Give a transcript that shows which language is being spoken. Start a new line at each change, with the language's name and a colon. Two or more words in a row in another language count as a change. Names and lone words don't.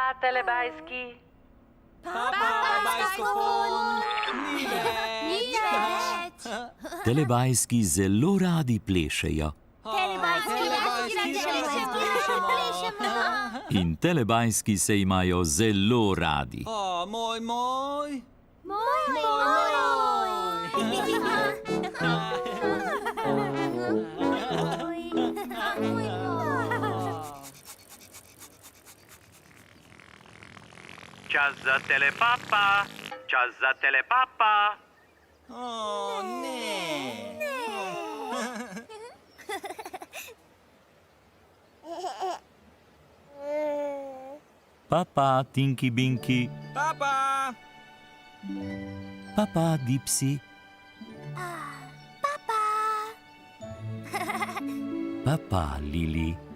Slovenian: telebajski? Papa, bajskofon. Ni več. Telebajski zelo radi plešejo. Telebajski radi plešemo. In telebajski se imajo zelo radi. O, moj. Čas za telepapa. Čas za telepapa. O, ne. Papa, Tinky Binky. Papa. Papa, Dipsy. Papa, Lili.